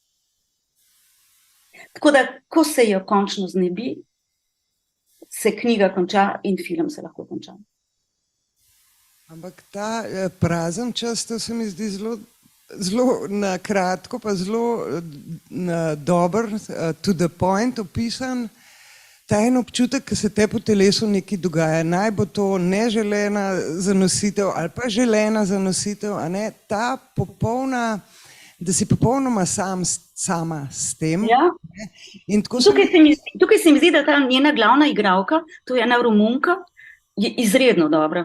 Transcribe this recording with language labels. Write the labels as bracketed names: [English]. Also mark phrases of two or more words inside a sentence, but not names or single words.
[Slovenian] Tako da, ko se jo končno znebi, se knjiga konča in film se lahko konča. Ampak ta prazen čas, to se mi zdi zelo na kratko, pa zelo dober, [English] to the point [Slovenian] opisan, ta en občutek, ki se te po telesu nekaj dogaja. Naj bo to neželena zanositev ali pa želena zanositev, a ne, ta popolna, da si popolnoma sama s tem. Ja. In tako tukaj se mi zdi, da ta njena glavna igralka, to je ena Romunka, je izredno dobra.